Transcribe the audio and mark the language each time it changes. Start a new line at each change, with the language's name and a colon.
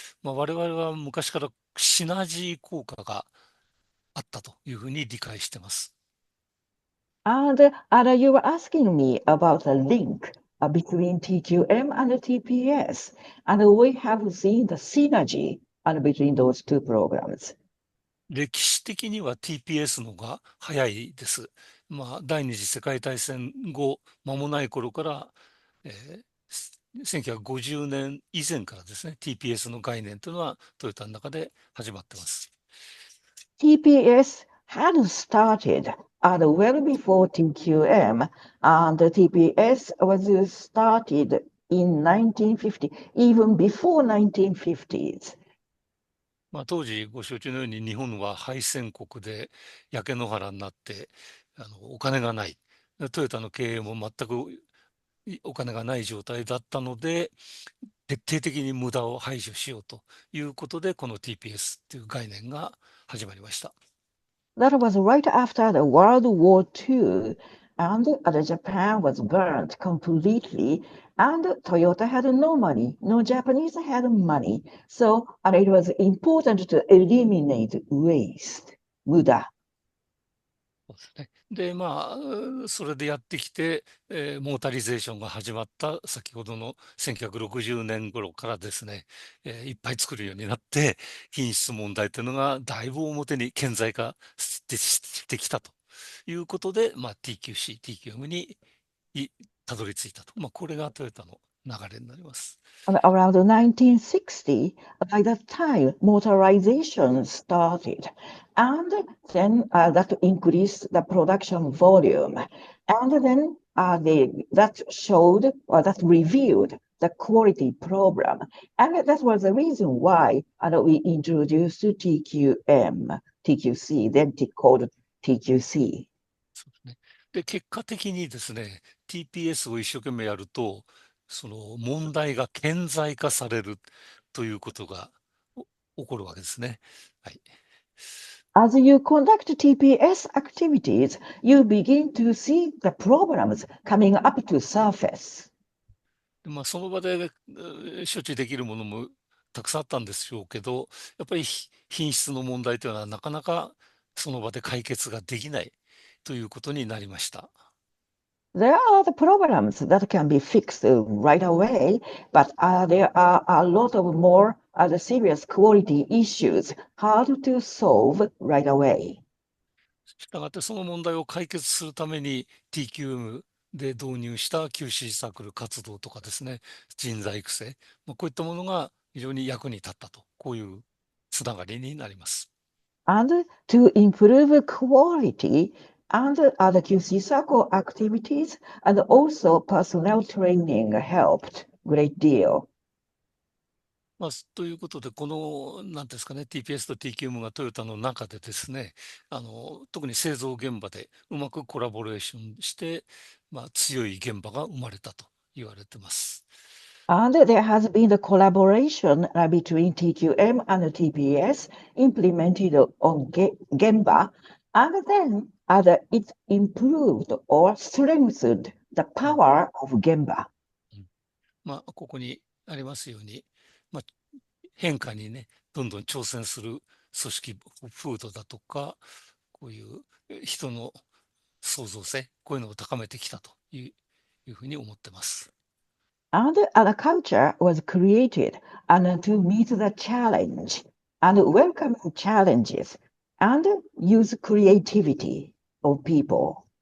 Japanese: 我々は昔からシナジー効果があったというふうに理解してます。
English: And you were asking me about the link between TQM and TPS. And we have seen the synergy between those two programs.
Japanese: 歴史的には TPS のが早いです。第二次世界大戦後、間もない頃から、1950年以前からですね、TPS の概念というのはトヨタの中で始まってます。
English: TPS had started well before TQM, and the TPS was started in 1950, even before 1950s.
Japanese: 当時ご承知のように日本は敗戦国で焼け野原になってお金がない。トヨタの経営も全くお金がない状態だったので、徹底的に無駄を排除しようということで、この TPS という概念が始まりました。
English: That was right after the World War II, and Japan was burnt completely, and Toyota had no money, no Japanese had money, so it was important to eliminate waste, 無駄。
Japanese: そうですね。で、それでやってきて、モータリゼーションが始まった先ほどの1960年頃からですね、いっぱい作るようになって、品質問題というのがだいぶ表に顕在化してきたということで、TQC、TQM にたどり着いたと。これがトヨタの流れになります。
English: Around 1960, by that time, motorization started, and then that increased the production volume, and then that showed or that revealed the quality problem, and that was the reason why we introduced TQM, TQC, then called TQC.
Japanese: そうですね。で、結果的にですね、TPS を一生懸命やると、その問題が顕在化されるということが起こるわけですね。はい。
English: As you conduct TPS activities, you begin to see the problems coming up to surface.
Japanese: その場で処置できるものもたくさんあったんでしょうけど、やっぱり品質の問題というのはなかなかその場で解決ができないということになりました。
English: There are the problems that can be fixed right away, but there are a lot of more serious quality issues hard to solve right away.
Japanese: したがってその問題を解決するために TQM で導入した QC サークル活動とかですね、人材育成、こういったものが非常に役に立ったと、こういうつながりになります。
English: And to improve quality and other QC circle activities and also personnel training helped great deal.
Japanese: ということで、この、なんていうんですかね、TPS と TQM がトヨタの中でですね、特に製造現場でうまくコラボレーションして、強い現場が生まれたと言われてます。
English: And there has been the collaboration between TQM and TPS implemented on Gemba, and then it improved or strengthened the power of Gemba.
Japanese: ここにありますように、まあ、変化にね、どんどん挑戦する組織風土だとか、こういう人の創造性、こういうのを高めてきたというふうに思ってます。
English: And a culture was created and to meet the challenge and welcome challenges and use creativity of people.